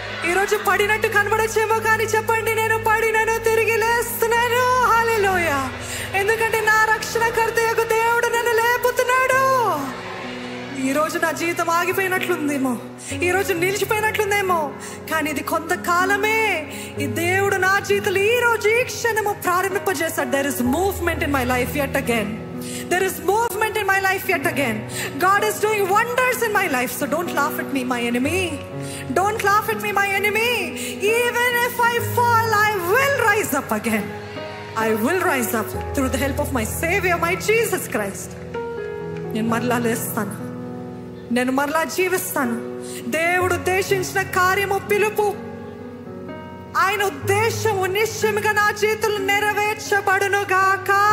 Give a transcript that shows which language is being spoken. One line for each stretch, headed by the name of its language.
Telugu: ఈరోజు పడినట్టు కనబడచ్చేమో కానీ చెప్పండి, నేను పడినను తిరిగి లేస్తున్నాను. హల్లెలూయా. ఎందుకంటే నా రక్షణకర్త యొక్క దేవుడు నన్ను లేపుతున్నాడు. ఈరోజు నా జీవితం ఆగిపోయినట్లుందేమో, ఈరోజు నిలిచిపోయినట్లుందేమో, కానీ ఇది కొంతకాలమే. ఈ దేవుడు నా జీవితంలో ఈరోజు ఈ క్షణము ప్రారంభింపజేస్తాడు.
English: There is movement in my life yet again. There is movement in my life yet again. God is doing wonders in my life. So don't laugh at me, my enemy. Don't laugh at me, my enemy. Even if I fall, I will rise up again. I will rise up through the help of my Savior, my Jesus Christ.
Telugu: నేను మరలా లేస్తాను, నేను మరలా జీవిస్తాను. దేవుడు ఉద్దేశించిన కార్యము పిలుపు, ఆయన ఉద్దేశము నిశ్చయముగా నా జీవితంలో నెరవేర్చబడును గాక.